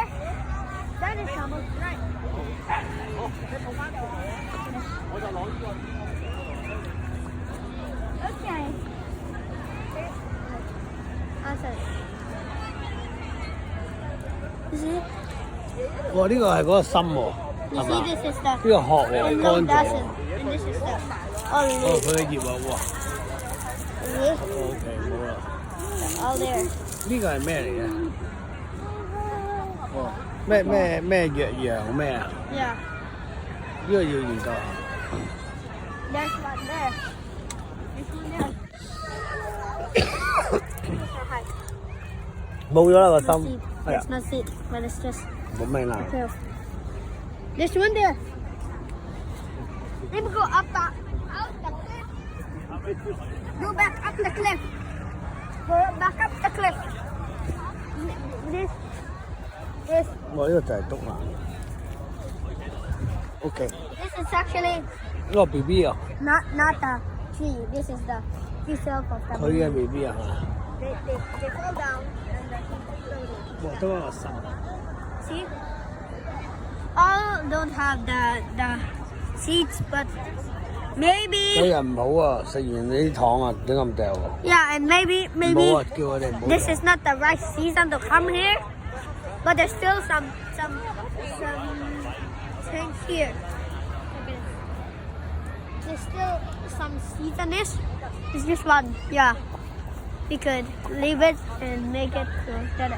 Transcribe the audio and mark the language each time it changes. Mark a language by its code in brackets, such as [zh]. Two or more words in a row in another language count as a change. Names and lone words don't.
[en] That is almost right. Okay. Answer. You see? [yue] 哇！呢個係嗰個心喎，係 [en] You [yue] 嘛？ [en] see, this is the [yue] 呢個殼喎， [en] and [yue] 乾 [en] no [yue] 咗。 [en] doesn't. And this is the [yue] 哦， [en] all [yue] 佢嘅葉啊，哇 [en] leaves. [yue] ！OK，好啦。 [en] All there. [yue] 呢個係咩嚟嘅？哦，咩羊咩啊？ [en] Yeah. [yue] 呢個要研究下。 [en] There's one there. There's one there. [yue] 冇咗啦個 [en] No [yue] 心 [en] seed. [yue] 係啊 [en] It's，not seed, but it's just [yue] 冇命啦。 [en] cliff. There's one there. Let me go up the out the cliff. Go back up the cliff. Go back up the cliff. This [yue] 我呢個就係篤啦。OK， [en] this is actually [yue] 呢個 BB 啊， [en] not the tree. This is the itself of the [yue] 佢嘅 BB 啊， [en] They fall down and they floating. [yue] 哇！得翻個心。 [en] See? All don't have the seeds, but [yue] 對 [en] maybe [yue] 人唔好啊！食完你啲糖啊，點咁掉喎？ [en] yeah, and maybe [yue] 唔好啊！叫佢哋唔好。 [en] this is not the right season to come here, but there's still some things here. There's still some seeds on this. It's just one, yeah. We could leave it and make it better.